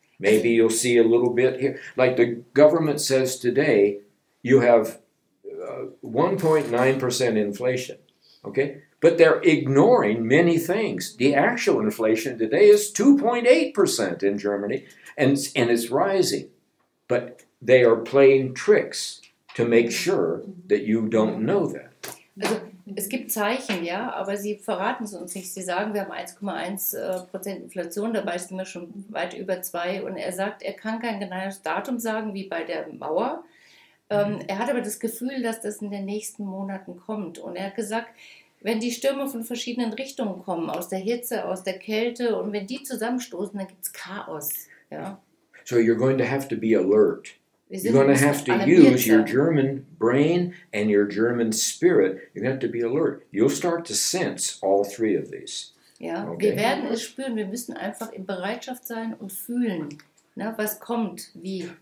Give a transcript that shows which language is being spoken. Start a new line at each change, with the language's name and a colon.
English: Maybe you'll see a little bit here. Like the government says today, you have 1.9% inflation, okay? But they're ignoring many things. The actual inflation today is 2.8% in Germany, and it's rising. But they are playing tricks to make sure that you don't know that.
German: Also, es gibt Zeichen, ja, aber sie verraten es uns nicht. Sie sagen, wir haben 1,1% Inflation, dabei sind wir schon weit über 2. Und er sagt, er kann kein genaues Datum sagen, wie bei der Mauer. Er hat aber das Gefühl, dass das in den nächsten Monaten kommt. Und er hat gesagt, wenn die Stürme von verschiedenen Richtungen kommen, aus der Hitze, aus der Kälte, und wenn die zusammenstoßen, dann gibt es Chaos. Ja.
English: So you're going to have to be alert. You're going to have to use your German brain and your German spirit. You're going to have to be alert. You'll start to sense all three of these.
German: Ja,
English: Okay.
German: wir werden es spüren. Wir müssen einfach in Bereitschaft sein und fühlen, ne, was kommt, wie.